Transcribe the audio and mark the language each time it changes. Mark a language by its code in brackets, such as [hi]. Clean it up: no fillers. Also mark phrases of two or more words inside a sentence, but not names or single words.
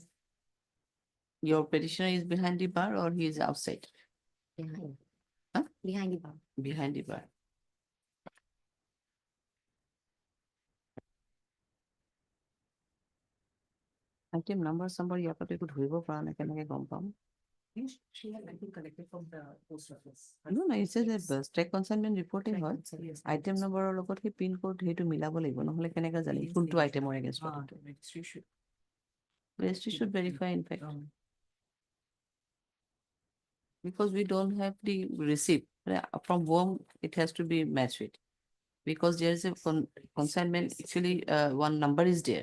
[en] Your petitioner is behind the bar or he is outside? Behind. Huh? Behind the bar. Behind the bar. Item number somebody [as] ইয়াৰ পৰা একো ধৰিব পৰা নাই কেনেকে গম পাম? [en] She had, I think, collected from the post office. No, no, it says that state consignment reporting Track [as] হয়. [en] consignment, Item number [as] লগত সেই [en] pin code [as] সেইটো মিলাব লাগিব নহলে কেনেকে জানি কোনটো [en] itemৰ against [as] কোনটো? [en] Registry should. Registry should verify in fact. Because we don't have the receipt from whom it has to be matched with. Because there is a consignment, actually one number is there.